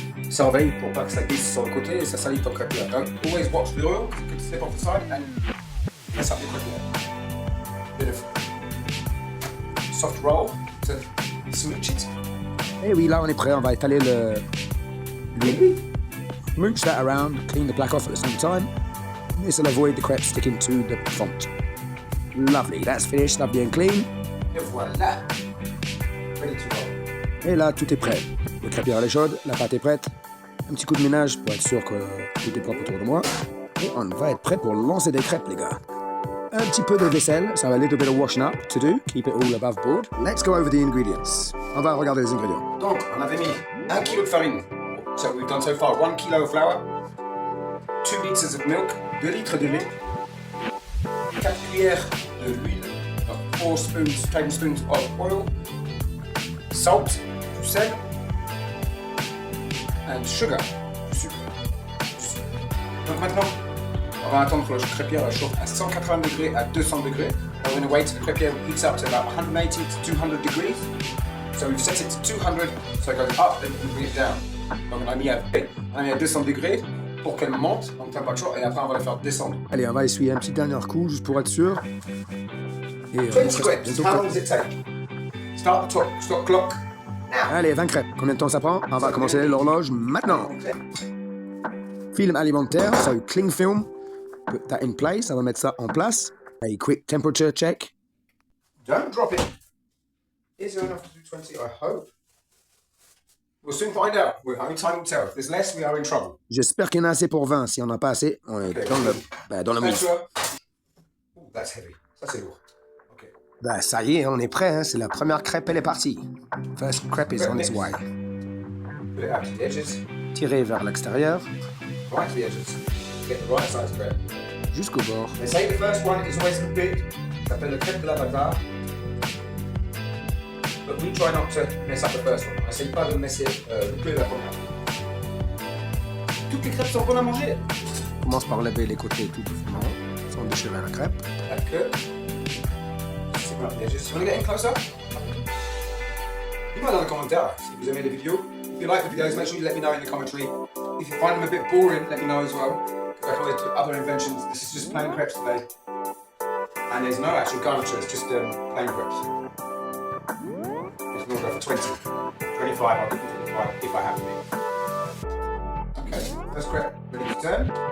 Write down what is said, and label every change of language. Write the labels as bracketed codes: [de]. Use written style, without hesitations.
[fr] Surveille pour pas que ça glisse sur le côté et ça salit ton crepier. Donc [en] always watch the oil, because it could slip off the side and mess up your crepier. Bit of soft roll to smooch it. [fr] Et oui, là on est prêt, on va étaler l'huile. [en] Mooch that around, clean the plaque off at the same time. This will avoid the crepes sticking to the font. Lovely, that's finished, lovely and clean. [fr] Et voilà. [en] Ready to roll. [fr] Et là, tout est prêt. Le crêpière elle est chaude, la pâte est prête. Un petit coup de ménage pour être sûr que tout est propre autour de moi. Et on va être prêt pour lancer des crêpes, les gars. Un petit peu de vaisselle, [en] so a little bit of washing up to do. Keep it all above board. Let's go over the ingredients. [fr] On va regarder les ingrédients. Donc, on avait mis 1 kg de farine. [en] So we've done so far 1 kg of flour, 2 litres of milk, [fr] 2 litres de lait, 4 cuillères de l'huile, [en] 4 tablespoons of oil, salt, [fr] du sel, [en] and sugar, [fr] du sucre. Donc maintenant, on va attendre que la crêpière chauffe à 180 degrés à 200 degrés. [en] We're going to wait till the crêpière heats up to about 180 to 200 degrees. So we've set it to 200, so it goes up and we bring it down. [fr] Donc on a mis à 200 degrés pour qu'elle monte en température et après on va la faire descendre. Allez, on va essuyer un petit dernier coup juste pour être sûr. Et [en] 20 crêpes, how long does it take? Start the stop clock now. [fr] Allez, 20 crêpes. Combien de temps ça prend? On va commencer l'horloge maintenant. Film alimentaire, [en] so cling film. Put that in place. [fr] On va mettre ça en place. [en] A quick temperature check. Don't drop it. Is there enough to do 20? I hope. We'll soon find out. Only time will tell. If there's less, we are in trouble. [fr] J'espère qu'il y en a assez pour 20. Si on n'a pas assez, on est dans le [en] Make [fr] mousse. [en] sure. Ooh, that's heavy. [fr] Ça c'est lourd. [en] Okay. [fr] Bah, ça y est, on est prêt. Hein. C'est la première crêpe, elle est partie. [en] First crepe is on its way. Put it out to the edges. [fr] Tirez vers l'extérieur, [en] Right to the edges. Get the right size crepe. [fr] jusqu'au bord. [en] They say the first one is always the big. [fr] Ça s'appelle le crêpe de la bazar. [en] But we try not to mess up the first one. [fr] On essaye pas de messer le plus de la première. Toutes les crêpes sont bonnes à manger. On commence par lever les côtés tout doucement, sans déchirer la crêpe. La queue. C'est bon, les edges. [en] You want to get in closer? [fr] Dites-moi dans les commentaires si vous aimez les vidéos. [en] If you like the videos, make sure you let me know in the commentary. If you find them a bit boring, let me know as well. Because I can always do other inventions. This is just plain crepes today. And there's no actual garniture, it's just plain crepes. It's going to go for 20. 25, I'll do 25 if I have to be. Okay, first crepe ready to turn.